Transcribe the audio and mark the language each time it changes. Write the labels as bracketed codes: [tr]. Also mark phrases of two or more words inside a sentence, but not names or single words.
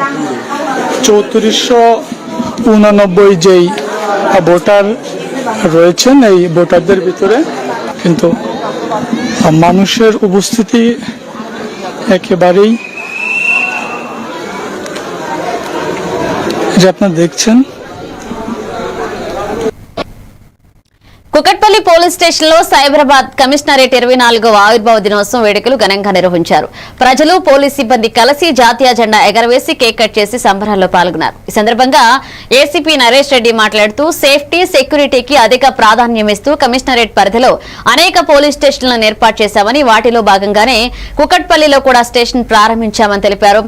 [bn] 3489 যেই ভোটার রয়েছেন এই ভোটারদের ভিতরে কিন্তু মানুষের উপস্থিতি একেবারেই যে আপনারা দেখছেন। [te] కుకట్పల్లి కుకట్పల్లి [en] police station [te] లో సైబరాబాద్ కమిషనరేట్ 24వ ఆవిర్భావ దినోత్సవం వేడుకలు ఘనంగా నిర్వహించారు. ప్రజలు పోలీస్ సిబ్బంది కలిసి జాతీయ జెండా ఎగరవేసి [en] cake cut [te] చేసి సంబరాల్లో పాల్గొన్నారు. ఈ సందర్భంగా ఏసీపీ నరేష్ రెడ్డి మాట్లాడుతూ [en] safety security [te] అధిక ప్రాధాన్యమిస్తూ కమిషనరేట్ పరిధిలో అనేక [en] police stations [te] ఏర్పాటు చేశామని, వాటిలో భాగంగానే కుకట్పల్లిలో కూడా స్టేషన్ ప్రారంభించామని తెలిపారు.